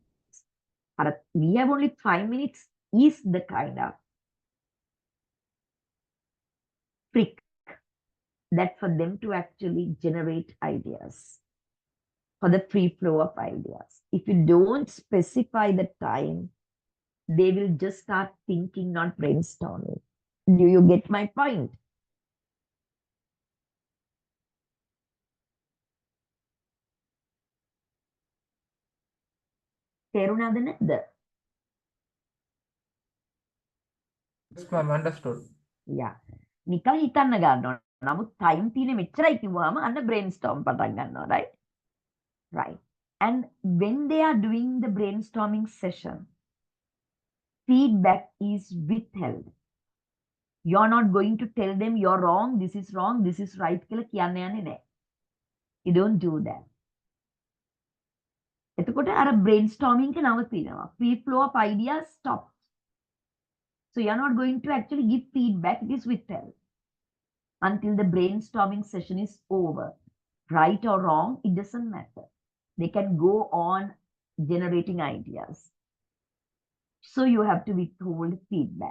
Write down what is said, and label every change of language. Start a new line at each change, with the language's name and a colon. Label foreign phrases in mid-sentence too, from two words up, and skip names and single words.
English: We have only 5 minutes is the kind of trick that for them to actually generate ideas, for the free flow of ideas. If you don't specify the time, they will just start thinking, not brainstorming. Do you get my point?
Sinhala: තේරුණාද නැද්ද?
English: Yes, ma'am, understood. Yeah.
Sinhala: නිකන් හිතන්න ගන්නවා. නමුත් time තියෙන මෙච්චරයි කිව්වම අන්න brainstorm පටන් ගන්නවා,
English: right? Right. And when they are doing the brainstorming session, feedback is withheld. You're not going to tell them you're wrong, this is right
Sinhala: කියලා කියන්න යන්නේ නැහැ.
English: You don't do that.
Sinhala: එතකොට අර brainstorming එක නවතිනවා.
English: Free flow of ideas stops. So you're not going to actually give feedback, it is withheld until the brainstorming session is over. Right or wrong, it doesn't matter. They can go on generating ideas. So you have to withhold feedback.